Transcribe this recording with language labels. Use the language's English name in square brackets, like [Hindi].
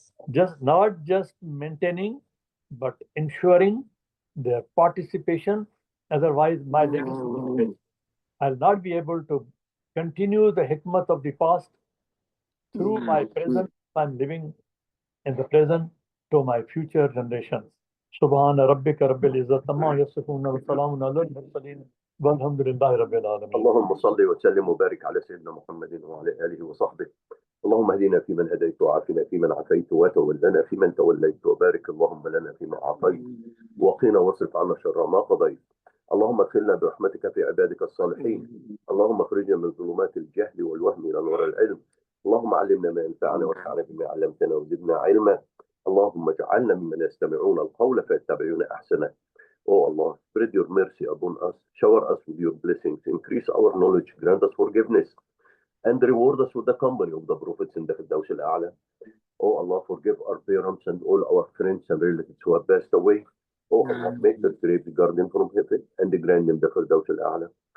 [English] Just not just maintaining, but ensuring their participation. Otherwise, my legacy will fail. I'll not be able to continue the hikmat of the past through my present. I'm living in the present to my future generations. [Arabic] سبحان ربك رب العزة عما يصفون وسلام على المرسلين والحمد لله رب العالمين. اللهم صل وسلم وبارك على سيدنا محمد وعلى آله وصحبه. اللهم اهدنا فيمن هديت وعافنا فيمن عافيت وتولنا فيمن توليت وبارك اللهم لنا فيما أعطيت وقنا واصرف عنا شر ما قضيت. اللهم ادخلنا برحمتك في عبادك الصالحين. اللهم اخرجنا من ظلمات الجهل والوهم إلى نور العلم. اللهم علمنا ما ينفعنا وانفعنا بما علمتنا وزدنا علما. اللهم اجعلنا ممن يستمعون القول فيتبعون أحسنه. [English] Oh Allah, spread your mercy upon us, shower us with your blessings, increase our knowledge, grant us forgiveness, and reward us with the company of the prophets in the Firdaus al-A'la. Oh Allah, forgive our parents and all our friends and relatives who have passed away. Oh Allah, make their grave the garden from heaven and grant them the Firdaus al-A'la.